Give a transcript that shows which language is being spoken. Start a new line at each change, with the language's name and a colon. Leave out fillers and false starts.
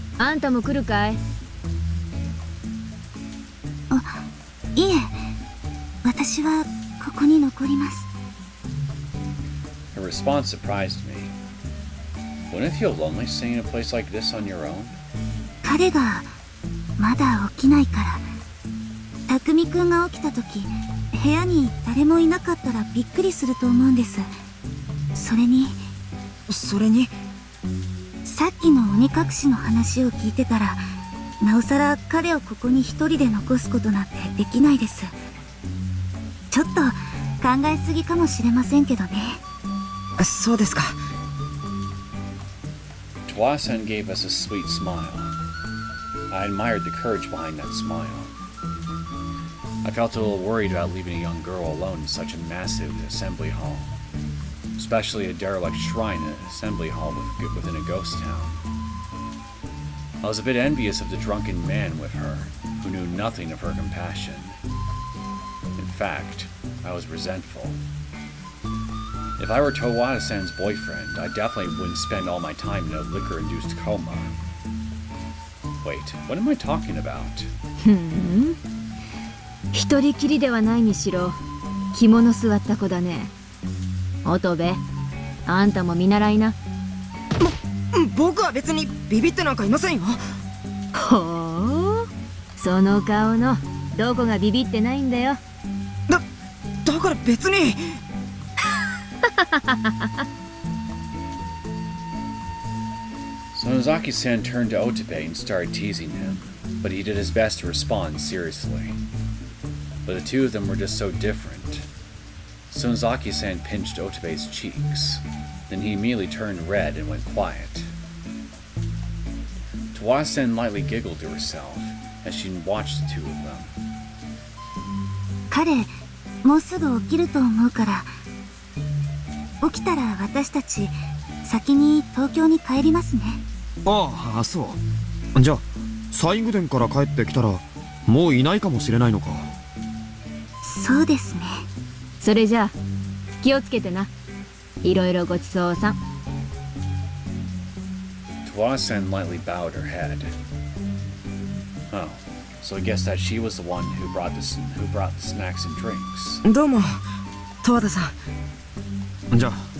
Japanese: あんたも来るかい？いえ、私はここに残ります。
English: Her response surprised me. Wouldn't it feel lonely staying in a place like this on your own?
Japanese: 彼がまだ起きないから。匠くんが起きた時、部屋に誰もいなかったらびっくりすると思うんです。それにさっきの鬼隠しの話を聞いてたら、なおさら彼をここに一人で残すことなんてできないです。ちょっと考えすぎかもしれませんけどね。そうですか。
English: Towada-san gave us a sweet smile. I admired the courage behind that smile. I felt a little worried about leaving a young girl alone in such a massive assembly hall, especially a derelict shrine in an assembly hall within a ghost town. I was a bit envious of the drunken man with her, who knew nothing of her compassion. In fact, I was resentful. If I were Towada-san's boyfriend, I definitely wouldn't spend all my time in a liquor-induced coma. Wait, what am I talking about?
Japanese: 一人きりではないにしろ着物座った子だね。乙部、あんたも見習いな。僕は別にビビってなんかいませんよ。ほう、その顔のどこがビビってないんだよ。だから別に。
English: Sonozaki-san turned to Otobe and started teasing him, but he did his best to respond seriously. But the two of them were just so different. Sonozaki-san pinched Otobe's cheeks. Then he immediately turned red and went quiet. Tawada-san lightly giggled to herself as she watched the two of them.
Japanese: 彼、もうすぐ起きると思うから。起きたら私たち、先に東京に帰りますね。ああ、そう。じゃあ西宮殿から帰ってきたらもういないかもしれないのか。そうですね。それじゃあ気をつけてな。いろいろごちそうさん。
English: Tawada-san lightly bowed her head. Oh, so I guess that she was the one who brought the snacks and drinks.
Japanese: どうも、十和田さん。じゃあ